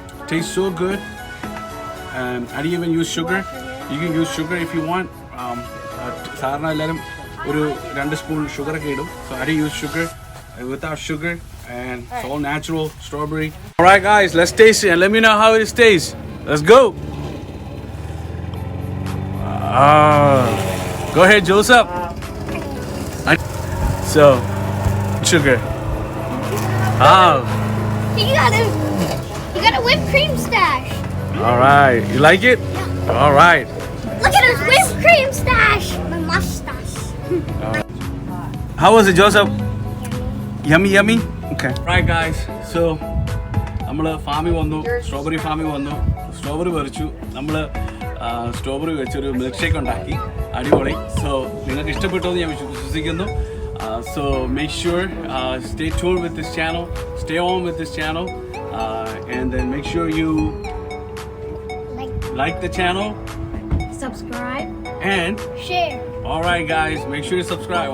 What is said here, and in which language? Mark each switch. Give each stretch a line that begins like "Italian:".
English: Tastes so good. I didn't even use sugar. You can use sugar if you want.
Malayalam: സാധാരണ എല്ലാവരും ഒരു 2 spoon sugar ഒക്കെ ഇടും.
English: So I didn't use sugar. Without sugar, and it's all natural strawberry. All right, guys, let's taste it and let me know how it tastes. Let's go. Go ahead, Joseph. So, sugar. You got a whipped cream stash. All right, you like it? All right. Look at his whipped cream stash. My mustache. How was it, Joseph? Yummy, yummy. Okay. Right, guys.
Malayalam: So, നമ്മൾ ഫാമിൽ വന്നു, strawberry ഫാമിൽ വന്നു, strawberry പറിച്ചു. നമ്മൾ strawberry വെച്ചൊരു milk shake ഉണ്ടാക്കി, അടിപൊളി. സോ നിങ്ങൾക്ക് ഇഷ്ടപ്പെട്ടു എന്ന് ഞാൻ വിശ്വസിക്കുന്നു.
English: So make sure stay tuned with this channel, stay on with this channel, and then make sure you like the channel, subscribe, and share. All right, guys, make sure you subscribe.